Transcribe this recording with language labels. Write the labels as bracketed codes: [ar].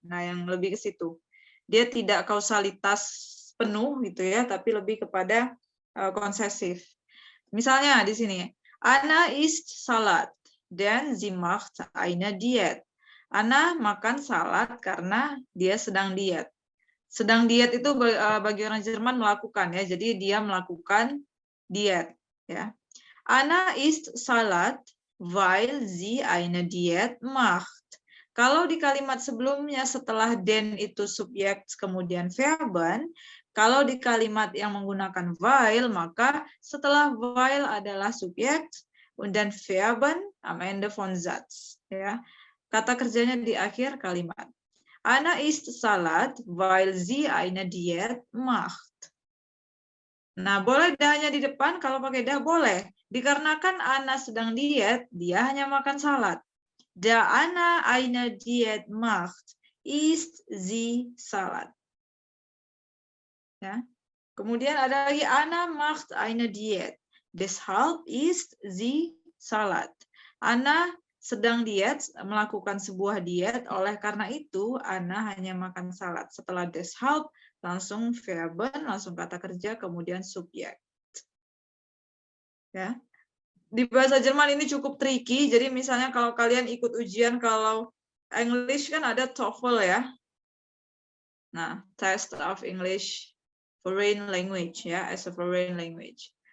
[id] Nah yang lebih ke situ, dia tidak kausalitas penuh, gitu ya, tapi lebih kepada konsesif. Misalnya di sini, [de] Anna isst Salat, denn sie macht eine Diät. [id] Anna makan salad karena dia sedang diet. Sedang diet itu bagi orang Jerman melakukan, ya. Jadi dia melakukan diet, ya. [de] Anna isst Salat, weil sie eine Diät macht. [id] Kalau di kalimat sebelumnya setelah den itu subjek kemudian verben, kalau di kalimat yang menggunakan weil, maka setelah weil adalah subjek dan verben [de] am Ende von Satz, [id] ya. Kata kerjanya di akhir kalimat. [de] Anna isst Salat, weil sie eine Diät macht. [id] Nah, boleh dahnya di depan, kalau pakai dah boleh. Dikarenakan Anna sedang diet, dia hanya makan salad. [de] Da Anna eine Diät macht, isst sie Salat. Ya. [id] Kemudian ada lagi, [de] Anna macht eine Diät, deshalb isst sie Salat. [id] Anna sedang diet, melakukan sebuah diet, oleh karena itu Anna hanya makan salad. Setelah deshalb, langsung verben, langsung kata kerja, kemudian subjek. Ya. Di bahasa Jerman ini cukup tricky, jadi misalnya kalau kalian ikut ujian, kalau English kan ada TOEFL ya. [en] Nah, Test of English Foreign Language, ya, as a foreign language.